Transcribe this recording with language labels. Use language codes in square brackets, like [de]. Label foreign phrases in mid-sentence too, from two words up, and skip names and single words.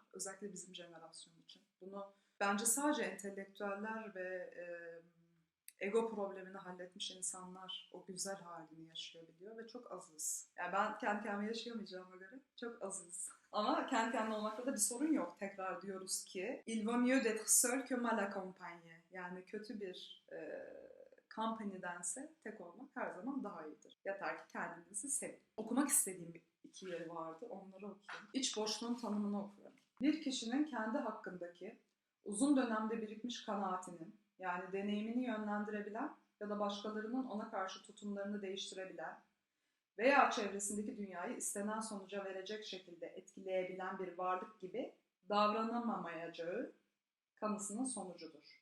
[tr] Özellikle bizim jenerasyon için. Bunu bence sadece entelektüeller ve ego problemini halletmiş insanlar o güzel halini yaşayabiliyor ve çok azız. Yani ben kendi kendime yaşayamayacağıma göre çok azız. Ama kendi kendine olmakta da bir sorun yok. Tekrar diyoruz ki [fr] il vaut mieux d'être seul que mal accompagné. [tr] Yani kötü bir company'dense tek olmak her zaman daha iyidir. Yeter ki kendinizi sevin. Okumak istediğim iki yeri vardı. Onları okuyayım. İç boşluğun tanımını okuyorum. Bir kişinin kendi hakkındaki uzun dönemde birikmiş kanaatinin, yani deneyimini yönlendirebilen ya da başkalarının ona karşı tutumlarını değiştirebilen veya çevresindeki dünyayı istenen sonuca verecek şekilde etkileyebilen bir varlık gibi davranamamayacağı kanısının sonucudur.